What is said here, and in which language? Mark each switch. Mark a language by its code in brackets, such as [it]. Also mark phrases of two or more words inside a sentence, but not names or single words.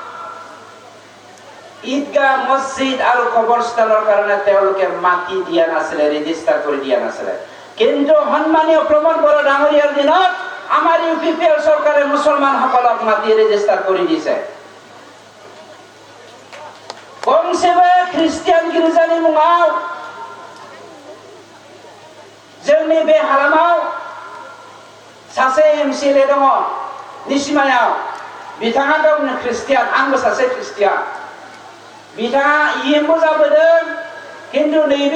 [as] ঈদগাহ মছজিদ আৰু কবৰস্থানৰ কাৰণে তেওঁলোকে মাটি দিয়া নাছিলে ৰেজিষ্টাৰ কৰি দিয়া নাছিলে কিন্তু সন্মানীয় প্ৰমোদ বড়ো ডাঙৰীয়াৰ দিনত আমাৰ ইউপিপিএল চৰকাৰে মুছলমানসকলক মাটি ৰেজিষ্টাৰ কৰি দিছে কমসেবে খ্ৰীষ্টিয়ান গিৰ্জাनि मुङाव [brx] जोंनि बे हालामाव सासे एमसिएलए दङ निसिमायाव बिथाङा गावनो ख्रिस्टियान आंबो सासे ख्रिस्टियान बिथाङा इएमबो जाबोदों किन्तु नैबे